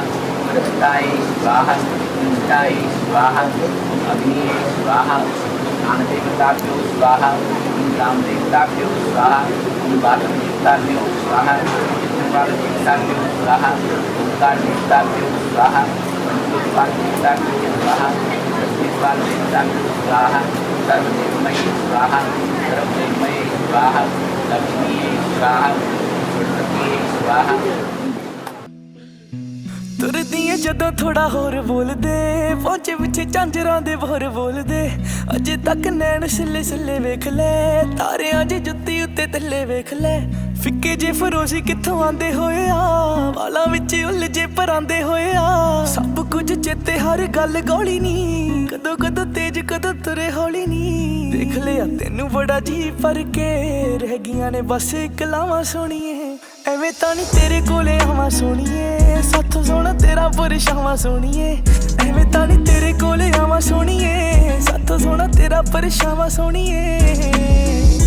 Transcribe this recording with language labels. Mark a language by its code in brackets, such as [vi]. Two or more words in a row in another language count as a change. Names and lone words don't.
[sa] जय स्वाहा जय स्वाहा अग्नि स्वाहा ज्ञानदेवताभ्यो स्वाहा रामदेवताभ्यो स्वाहा वासुदेवताभ्यो स्वाहा देवताभ्यो स्वाहा ओंकार देवताभ्यो स्वाहा देवताभ्यो स्वाहा देवताभ्यो स्वाहा सर्वदेवमयी स्वाहा सर्वदेवमयी स्वाहा लक्ष्मी स्वाहा सरस्वती स्वाहा। [pa] ਤੁਰਦੀ ਹੈ ਜਦੋਂ ਥੋੜ੍ਹਾ ਹੋਰ ਬੋਲ ਦੇ, ਪਹੁੰਚੇ ਪਿੱਛੇ ਝਾਂਜਰਾਂ ਦੇ ਬੋਰ ਬੋਲ ਦੇ, ਅਜੇ ਤਕ ਨੈਣ ਸਿੱਲੇ ਸਿੱਲੇ ਵੇਖ ਲੈ, ਤਾਰੇ ਅਜੇ ਜੁੱਤੀ ਉੱਤੇ ਥੱਲੇ ਵੇਖ ਲੈ, ਫਿੱਕੇ ਜੇ ਫਰੋਸ਼ੀ ਕਿੱਥੋਂ ਆਂਦੇ ਹੋਏ ਆ, ਵਾਲਾਂ ਵਿਚ ਉਲਝੇ ਪਰਾਂਦੇ ਹੋਏ ਆ, ਸਭ ਕੁਝ ਚੇਤੇ ਹਰ ਗੱਲ ਗੌਲੀ ਨੀ, ਕਦੋਂ ਕਦੋਂ ਤੇਜ਼ ਕਦੋਂ ਤੁਰੇ ਹੌਲੀ ਨੀ, ਦੇਖ ਲਿਆ ਤੈਨੂੰ ਬੜਾ ਜੀ ਪਰ ਕੇ, ਰਹਿ ਗਈਆਂ ਨੇ ਬਸ ਕਲਾਵਾਂ ਸੋਹਣੀਏ, ਐਵੇਂ ਤਾਂ ਨੀ ਤੇਰੇ ਕੋਲੇ ਆਵਾਂ ਸੋਹਣੀਏ, ਸਾਥੋਂ ਸੋਹਣਾ ਤੇਰਾ ਪਰਛਾਵਾਂ ਸੋਹਣੀਏ, ਐਵੇਂ ਤਾਂ ਨੀ ਤੇਰੇ ਕੋਲੇ ਆਵਾਂ ਸੋਹਣੀਏ, ਸਾਥੋਂ ਸੋਹਣਾ ਤੇਰਾ ਪਰਛਾਵਾਂ ਸੋਹਣੀਏ।